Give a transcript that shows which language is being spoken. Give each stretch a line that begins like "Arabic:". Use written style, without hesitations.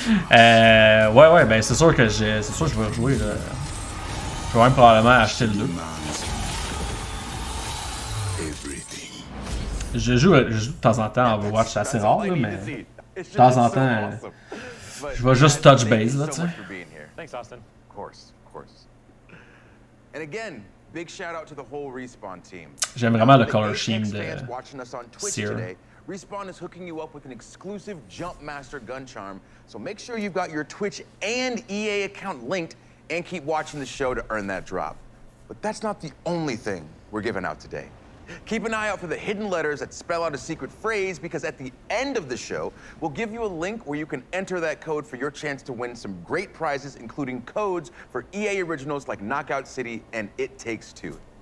French: Ouais, ben c'est sûr que je vais rejouer. Là. Je vais même probablement acheter le 2. Je joue de temps en temps à Overwatch, c'est assez rare, là, mais de temps en temps, je vais juste
English: touch base,
French: là, tu sais.
English: Thanks, Austin. Of course. And again, big shout out to the whole Respawn team.
French: J'aime vraiment le color scheme de Seer.
English: Respawn is hooking you up with an exclusive Jump Master gun charm, so make sure you've got your Twitch and EA account linked and keep watching the show to earn that drop. But that's not the only thing we're giving out today. Keep an eye out for the hidden letters that spell out a secret phrase, because at the end of the show, we'll give you a link where you can enter that code for your chance to win some great prizes, including codes for EA originals like Knockout City and It Takes Two.